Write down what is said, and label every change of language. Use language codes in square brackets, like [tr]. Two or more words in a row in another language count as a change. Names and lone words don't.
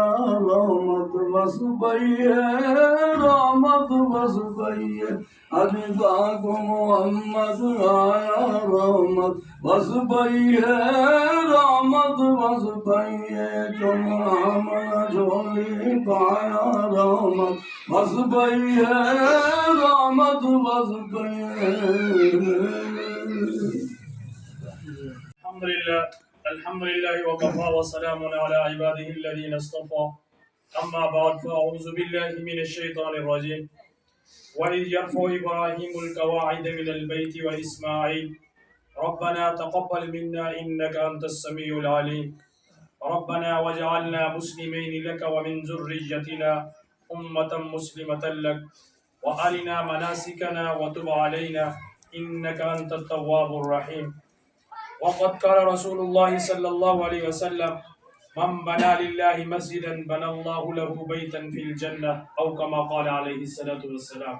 [pa] رحمت وس پئی ہے رحمت وس پئی ہے اج پاک محمد آیا رحمت وس پئی ہے رحمت وس پئی ہے تم آمن جھولی پایا رحمت وس پئی ہے رحمت وس پئی ہے [ar] الحمد لله وكفى وسلام على عباده الذين اصطفى أما بعد فأعوذ بالله من الشيطان الرجيم وإذ يرفع إبراهيم القواعد من البيت وإسماعيل ربنا تقبل منا إنك أنت السميع العليم ربنا واجعلنا مسلمين لك ومن ذريتنا أمة مسلمة لك وأرنا مناسكنا وتب علينا إنك أنت التواب الرحيم وقد قال رسول الله صلى الله عليه وسلم من بنى لله مسجدا بنى الله له بيتا في الجنة او كما قال عليه الصلاة والسلام.